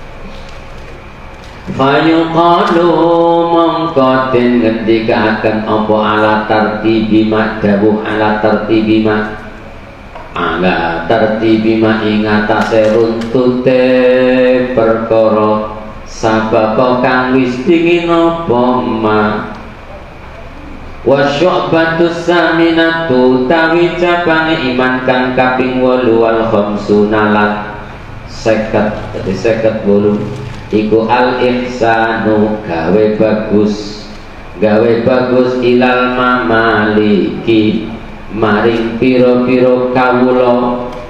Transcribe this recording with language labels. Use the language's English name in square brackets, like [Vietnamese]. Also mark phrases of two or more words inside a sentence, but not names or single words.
[Javanese] fayuqalu mongko den ngendikaken apa [Arabic] على ترتيبهما [Javanese] dawuh [Arabic] على ترتيبهما [Javanese] ing atase runtute perkara sabab kang wis dingin apa [Arabic] ما وشعبة الثامنة [Javanese] tawi cabang iman kang kaping 8 [Arabic] والخمسون [Javanese] lan 50 dadi 58 iku [Arabic] الإحسان [Javanese] gawe bagus [Arabic] إلى المماليك [Javanese] maring pira-pira kawula